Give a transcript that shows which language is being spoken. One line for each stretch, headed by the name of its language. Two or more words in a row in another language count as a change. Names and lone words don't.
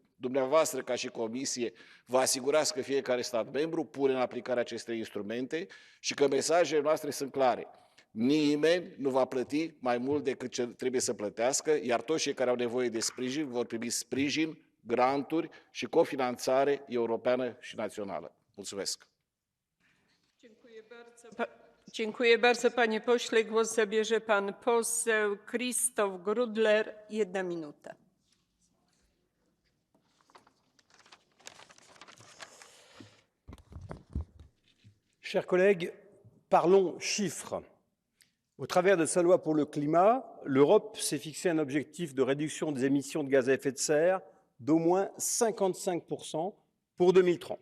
Romanian: Dumneavoastră, ca și Comisie, vă asigurați că fiecare stat membru pune în aplicare aceste instrumente și că mesajele noastre sunt clare. Nimeni nu va plăti mai mult decât ce trebuie să plătească, iar toți cei care au nevoie de sprijin vor primi sprijin, granturi și cofinanțare europeană și națională. Mulțumesc!
Polish: Dziękuję bardzo, panie pośle. Głos zabierze pan poseł Krzysztof Grudler, 1 minuta.
French: Chers collègues, parlons chiffres. Au travers de sa loi pour le climat, l'Europe s'est fixé un objectif de réduction des émissions de gaz à effet de serre d'au moins 55% pour 2030.